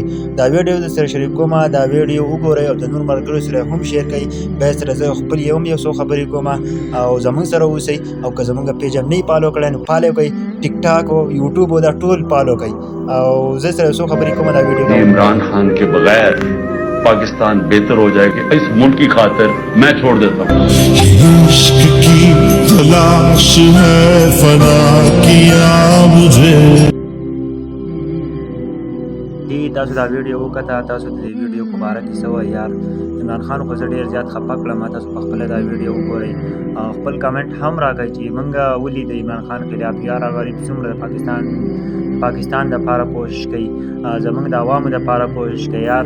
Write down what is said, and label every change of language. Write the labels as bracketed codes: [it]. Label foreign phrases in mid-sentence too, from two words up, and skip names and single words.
[ps] دا ویډیو در سره شریک کوم، دا ویډیو وګورئ او د نور ملګرو سره هم شیر کړئ. بیا سره زه خپل یو څو خبرې کوم او زموږ سره اوسئ. او که زموږ پیج هم نه فالو کړی نو فالو کړئ، ټیک ټاک او یوټیوب او دا ټول فالو کړئ. او زه سره څو خبرې کوم دا ویډیو. [ur] عمران خان کے بغیر پاکستان بہتر ہو جائے گی، اس ملک کی خاطر میں چھوڑ دیتا ہوں. عشق کی تلاش ہے، فنا کیا مجھے. [ps] تاسو دا ویډیو وکړه، تاسو د دې ویډیو په باره کې څه وایي یار؟ عمران خان خو زه ډېر زیات خفه کړم. تاسو په خپله دا ویډیو وګورئ او خپل کمنټ هم راکړئ چې موږ ولې د عمران خان خلاف یار غریب څومره د پاکستان دپاره کوشش کوي، زموږ د عوامو دپاره کوشش کوي یار.